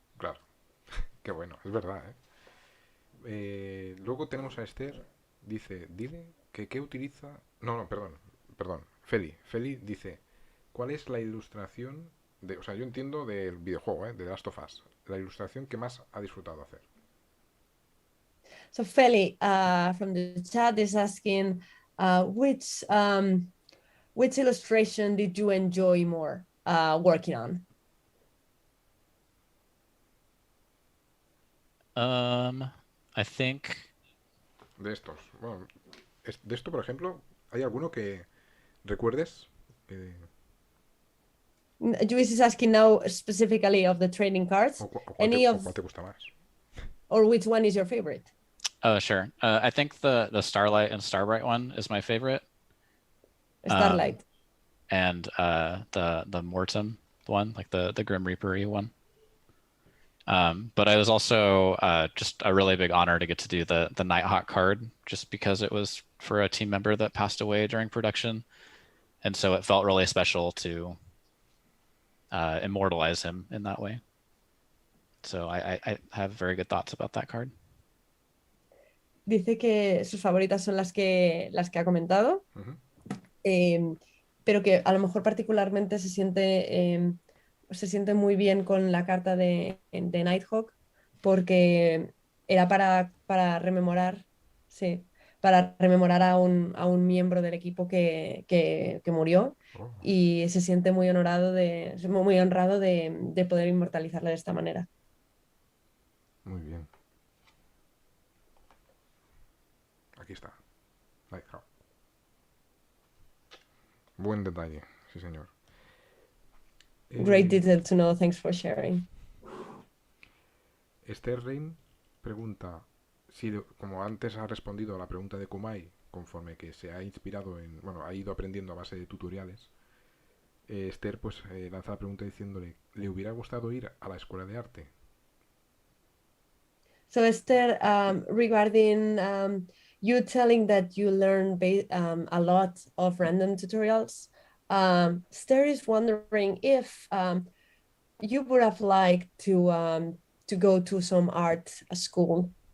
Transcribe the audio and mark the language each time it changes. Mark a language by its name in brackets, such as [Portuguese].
[Spanish] Claro, qué bueno, es verdad, ¿eh? Luego tenemos a Esther, dice, dile que qué utiliza... No, no, perdón, Feli. Feli dice, ¿cuál es la ilustración de... O sea, yo entiendo del videojuego, ¿eh? De Last of Us, la ilustración que más ha disfrutado hacer. [English] So Feli from the chat is asking, which illustration did you enjoy more working on? I think [Spanish] De estos. Bueno, de esto, por ejemplo, ¿hay alguno que recuerdes? [English] Luis is asking now specifically of the trading cards. Any [Spanish] O [English] of, [Spanish] cuál te gusta más? [English] or which one is your favorite? Oh, sure. I think the Starlight and Starbright one is my favorite. Starlight. And the Mortem one, like the Grim Reaper-y one. But I was also just a really big honor to get to do the Nighthawk card, just because it was for a team member that passed away during production. And so it felt really special to immortalize him in that way. So I have very good thoughts about that card. [Spanish] Dice que sus favoritas son las que ha comentado, pero que a lo mejor particularmente se siente muy bien con la carta de Nighthawk, porque era para rememorar, sí, para rememorar a un miembro del equipo que murió, Oh, y se siente muy honrado de poder inmortalizarla de esta manera. muy bien. Aquí está. Nighthawk. Buen detalle, sí señor. [English] Great detail to know, thanks for sharing. [Spanish] Esther Rein pregunta si, como antes ha respondido a la pregunta de Kumai, conforme que se ha inspirado en, bueno, ha ido aprendiendo a base de tutoriales, Esther pues lanza la pregunta diciéndole, ¿le hubiera gustado ir a la escuela de arte? [English] So Esther, regarding you telling that you learn a lot of random tutorials, Esther is wondering if you would have liked to go to some art school.